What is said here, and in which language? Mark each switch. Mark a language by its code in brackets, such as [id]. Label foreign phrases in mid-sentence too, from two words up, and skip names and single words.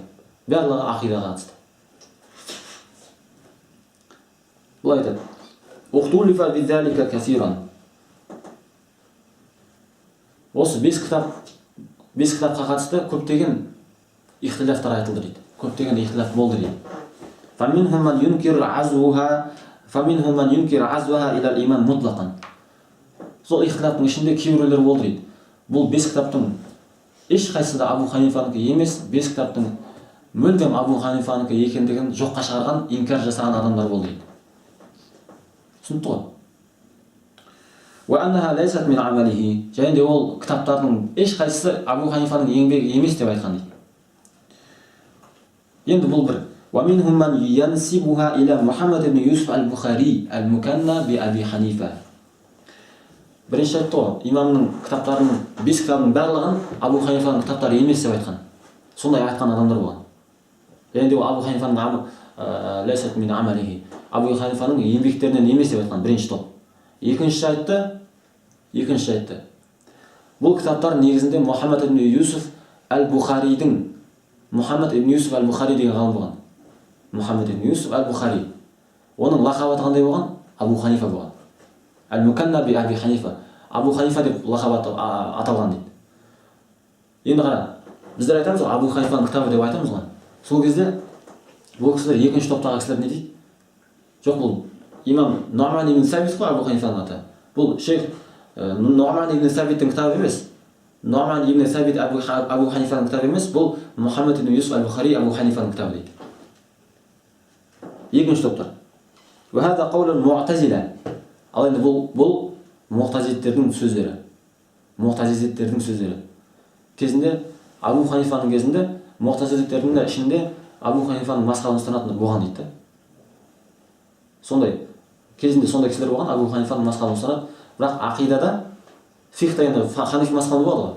[kk] Барлығы ақидаға қатысты. Былай айтады. [ar] اختلف بذلك كثيرا. [kk] Осы 5 кітапқа қатысты көптеген ихтилафтар айтылды дейді. Көптеген ихтилаф болды дейді. [ar] فمنهم من ينكر عزوها إلى الإمام مطلقا. [kk] Сол ихтилафтың ішінде кейбіреулер болды дейді. Бұл 5 кітаптың ешқайсысы да Абу Ханифанікі емес, 5 кітаптың мүлдем Абу Ханифанікі екендігін жоққа шығарған, инкар жасаған адамдар болды дейді. Түсінікті ғой? [ar] وأنها ليست من عمله. [kk] және де ол кітаптардың ешқайсысы Абу Ханифаның еңбегі емес деп айтқан дейді. енді бұл бір. [ar] ومنهم من ينسبها إلى محمد بن يوسف البخاري المكنى بأبي حنيفة. [kk] бірінші айтты ғой, имамның кітаптарының 5 кітабының барлығын Абу Ханифаның кітаптары емес деп айтқан. Сондай айтқан адамдар болған. және де ол Абу Ханифаның [ar] ليست من عمله, [kk] Абу Ханифаның еңбектерінен емес деп айтқан бірінші топ. Екінші айтты. Бұл кітаптар негізінде Мұхаммад ибн Юсуф әл-Бухаридің, Мұхаммад ибн Юсуф әл-Бухари деген ғалым болған. Мұхаммад ибн Юсуф әл-Бухари. Оның лақабаты қандай болған? Абу Ханифа болған. [ar] المكنى بأبي حنيفة. [kk] Абу Ханифа деп лақабаты аталған дейді. Енді қара, біздер айтамыз ғой, Абу Ханифаның кітабы деп айтамыз ғой. Сол кезде бұл кісілер екінші топтағы кісілер не дейді? Жоқ, бұл имам Нуъман ибн Сабит қой Абу Ханифаның аты. Бұл шейх Нуъман ибн Сабиттің кітабы емес. Нуъман ибн Сабит Абу Ханифаның кітабы емес, бұл Мұхаммад ибн Юсуф әл-Бухари Абу Ханифаның кітабы дейді. Екінші топтар. [ar] وهذا قول المعتزلة. [kk] Ал енді бұл муътазилиттердің сөздері. Кезінде Абу Ханифаның кезінде муътазилиттердің ішінде Абу Ханифаның мазхабын ұстанатындар болған дейді. Кезінде сондай кісілер болған, Абу Ханифаның мазхабын ұстанады, бірақ ақидада фиқта енді Ханафи мазхабы болады ғой.